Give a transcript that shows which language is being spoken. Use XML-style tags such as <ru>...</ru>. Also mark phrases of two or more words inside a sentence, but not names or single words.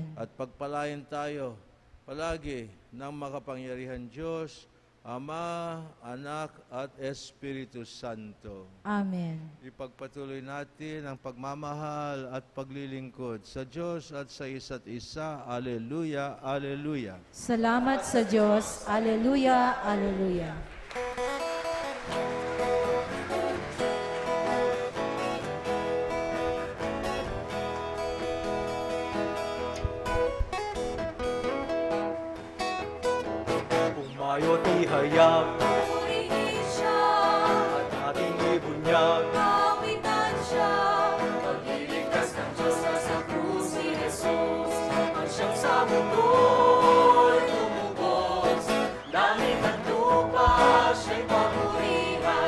<tl>At pagpalain tayo palagi ng makapangyarihan Diyos, Ama, Anak, at Espiritu Santo. Amen. Ipagpatuloy natin ang pagmamahal at paglilingkod sa Diyos at sa isa't isa. Alleluia, alleluia. Salamat sa Diyos. Alleluia, alleluia. Umayo't ihayag Purihin siya, at ating ibunyag. kawitan siya. Pagliligtas ng Diyos na sa krus si Jesus, ang siyang sa mundo'y tumubos. Langit at lupa, siya'y papurihan.</tl>